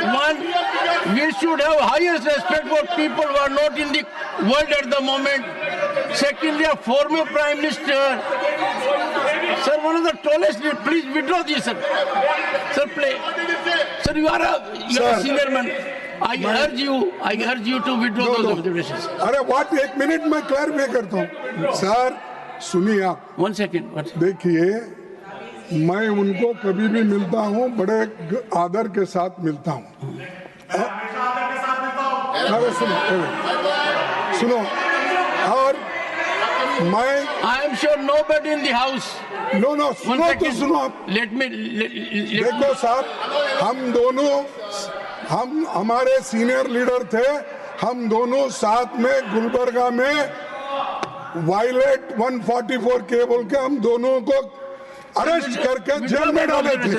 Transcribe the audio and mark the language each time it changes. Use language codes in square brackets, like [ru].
[en] One, we should have highest respect for people who are not in the world at the moment. Secondly, a former Prime Minister. Sir, one of the tallest. Please withdraw this, sir. Sir, play. Sir, you are a senior man. I urge you to withdraw those observations. [hi] अरे what, एक minute में clarify करता हूँ। Sir सुनिए आप, [en] 1 second. [hi] देखिए मैं उनको कभी भी मिलता हूँ बड़े आदर के साथ मिलता हूँ। अरे सुनो और मैं [en] I am sure nobody in the house. [hi] No सुनो तो सुनो आप। [en] Let me. [hi] देखो साहब, हम दोनों हमारे सीनियर लीडर थे, हम दोनों साथ में गुलबर्गा में वायलेट 144 के बोल के हम दोनों को अरेस्ट करके जेल में डाले थे।